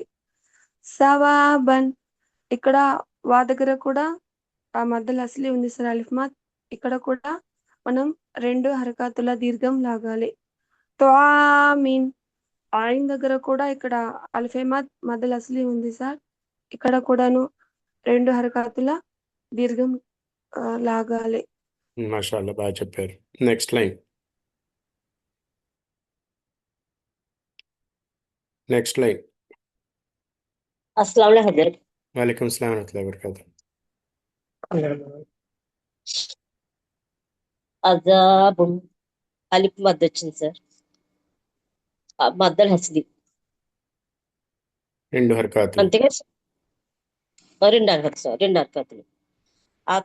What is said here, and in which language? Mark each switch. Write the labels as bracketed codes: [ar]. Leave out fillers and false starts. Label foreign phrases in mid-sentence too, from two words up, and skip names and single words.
[te] సవాబన్ ఇక్కడ వా దగ్గర కూడా ఆ [ar] مد أصلي [te] ఉంది సార్ [ar] ألف مد, [te] ఇక్కడ కూడా మనం రెండు హరకాతుల దీర్ఘం లాగాలి. త్వామిన్ ఆయిన్ దగ్గర కూడా ఇక్కడ [ar] ألف مد أصلي [te] ఉంది సార్, ఇక్కడ కూడాను రెండు హరకాతుల దీర్ఘం లాగాలి. మాషాల్లా బాగా చెప్పారు. [en] next line. [ar] السلام عليكم حضرت. وعليكم السلام ورحمة الله وبركاته. [te] అజాబున్ [ar] ألف مد [te] వచ్చింది సార్. [ar] مد أصلي [te] రెండు హరకాతులు. అంతేగా సార్? రెండు హరకతులు.